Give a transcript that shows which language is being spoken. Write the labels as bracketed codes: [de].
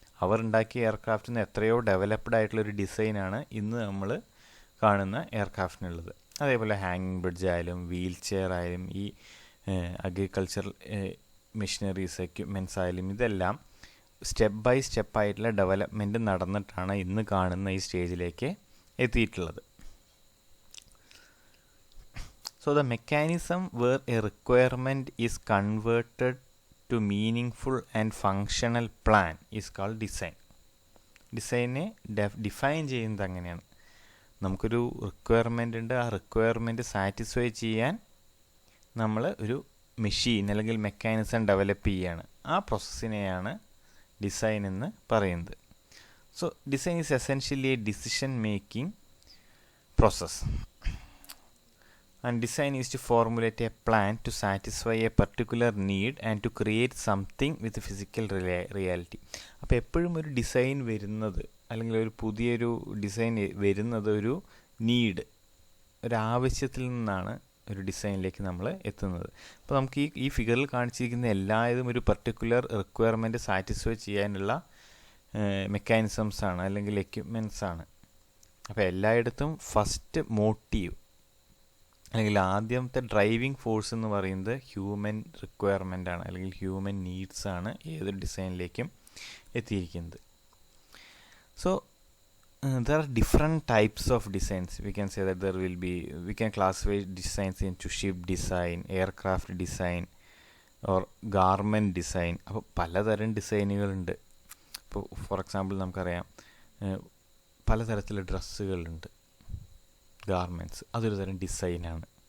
[ml] അവർ ഉണ്ടാക്കിയ എയർക്രാഫ്റ്റിൽ നിന്ന് എത്രയോ ഡെവലപ്ഡ് ആയിട്ടുള്ളൊരു ഡിസൈനാണ് ഇന്ന് നമ്മൾ കാണുന്ന എയർക്രാഫ്റ്റിനുള്ളത്. അതേപോലെ ഹാങ്ങിങ് ബ്രിഡ്ജ് ആയാലും വീൽ ചെയർ ആയാലും ഈ അഗ്രികൾച്ചർ മെഷീനറീസ് എക്യുപ്മെൻറ്റ്സ് ആയാലും ഇതെല്ലാം സ്റ്റെപ്പ് ബൈ സ്റ്റെപ്പായിട്ടുള്ള ഡെവലപ്മെൻറ്റ് നടന്നിട്ടാണ് ഇന്ന് കാണുന്ന ഈ സ്റ്റേജിലേക്ക് എത്തിയിട്ടുള്ളത്. [en] So the mechanism where a requirement is converted to meaningful and functional plan is called design. [ml] ഡിസൈനെ define ചെയ്യുന്നത് അങ്ങനെയാണ്. നമുക്കൊരു റിക്വയർമെൻ്റ് ഉണ്ട്, ആ റിക്വയർമെൻറ്റ് സാറ്റിസ്ഫൈ ചെയ്യാൻ നമ്മൾ ഒരു മെഷീൻ അല്ലെങ്കിൽ മെക്കാനിസം ഡെവലപ്പ് ചെയ്യുകയാണ്. ആ പ്രോസസ്സിനെയാണ് ഡിസൈൻ എന്ന് പറയുന്നത്. [en] So design is essentially a decision making process. And design is to formulate a plan to satisfy a particular need and to create something with physical reality. [ml] അപ്പോൾ എപ്പോഴും ഒരു design വരുന്നത് അല്ലെങ്കിൽ ഒരു പുതിയൊരു ഡിസൈൻ വരുന്നത് ഒരു നീഡ്, ഒരാവശ്യത്തിൽ നിന്നാണ് ഒരു ഡിസൈനിലേക്ക് നമ്മൾ എത്തുന്നത്. അപ്പോൾ നമുക്ക് ഈ ഫിഗറിൽ കാണിച്ചിരിക്കുന്ന എല്ലാതും ഒരു പർട്ടിക്കുലർ റിക്വയർമെൻറ്റ് സാറ്റിസ്ഫൈ ചെയ്യാനുള്ള മെക്കാനിസംസ് ആണ് അല്ലെങ്കിൽ എക്യുപ്മെൻറ്റ്സ് ആണ്. അപ്പോൾ എല്ലായിടത്തും ഫസ്റ്റ് മോട്ടീവ് അല്ലെങ്കിൽ ആദ്യത്തെ ഡ്രൈവിംഗ് ഫോഴ്സ് എന്ന് പറയുന്നത് ഹ്യൂമൻ റിക്വയർമെൻ്റ് ആണ് അല്ലെങ്കിൽ ഹ്യൂമൻ നീഡ്സ് ആണ് ഏതൊരു ഡിസൈനിലേക്കും എത്തിയിരിക്കുന്നത്. [en] So there are different types of designs. We can say that we can classify designs into ship design, aircraft design or garment design. [ml] അപ്പോൾ പലതരം ഡിസൈനുകളുണ്ട്. ഇപ്പോൾ ഫോർ എക്സാമ്പിൾ നമുക്കറിയാം പലതരത്തിലുള്ള ഡ്രസ്സുകളുണ്ട്, ഗാർമെൻറ്റ്സ്, അതൊരു തരം ഡിസൈനാണ്.